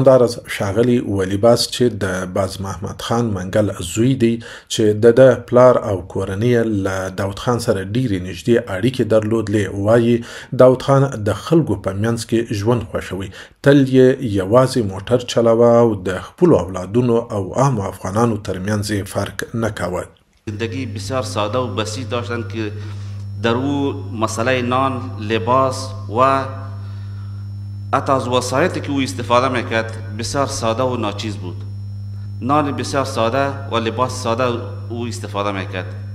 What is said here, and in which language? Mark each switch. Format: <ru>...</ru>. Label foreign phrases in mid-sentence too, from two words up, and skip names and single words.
<ps>همدارس ښاغلی ولیباس چې د باز محمد خان منګل زوی دی چې د پلار او کورنۍ له داود خان سره ډیرې نږدې اړیکې درلودلې، وایي داود خان د خلکو په منځ کې ژوند خوښوي، تل یې یوازې موټر چلاوه او د خپلو اولادونو او عامو افغانانو ترمنځ فرق نه کاوه.</ps> <fa>زندگی بسیار ساده و بسیط داشتن که در او مسئله نان، لباس و حتی از وسایلی که او استفاده میکرد بسیار ساده و ناچیز بود. نان بسیار ساده و لباس ساده او استفاده میکرد.</fa>